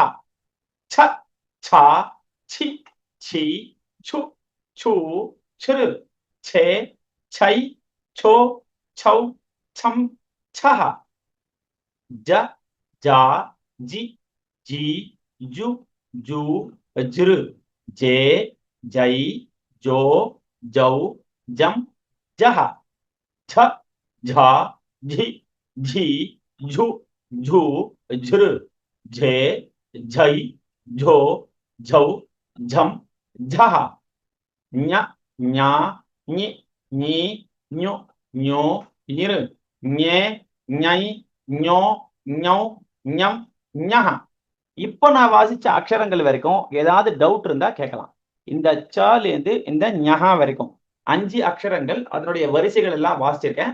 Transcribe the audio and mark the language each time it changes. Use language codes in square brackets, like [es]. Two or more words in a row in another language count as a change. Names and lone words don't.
[sa] च चा चि ची चु चू चृ चे चै चो चौ चं चः. ज जा जि जी जु जू जृ जे जै जो जौ जं जः. झ झा झि झी झु झू झृ झे झै झो झौ झम झह. ञ ञा ञि ञी ञु ञो ञृ ञे ञै ञो ञौ ञं ञः. [ta] இப்ப நான் வாசிச்ச அக்ஷரங்கள் வரைக்கும் ஏதாவது டவுட் இருந்தா கேட்கலாம். இந்த சாலேந்து இந்த ஞஹா வரைக்கும் 5 அக்ஷரங்கள், அதனுடைய வரிசைகள் எல்லாம் வாசிச்சிருக்கேன்.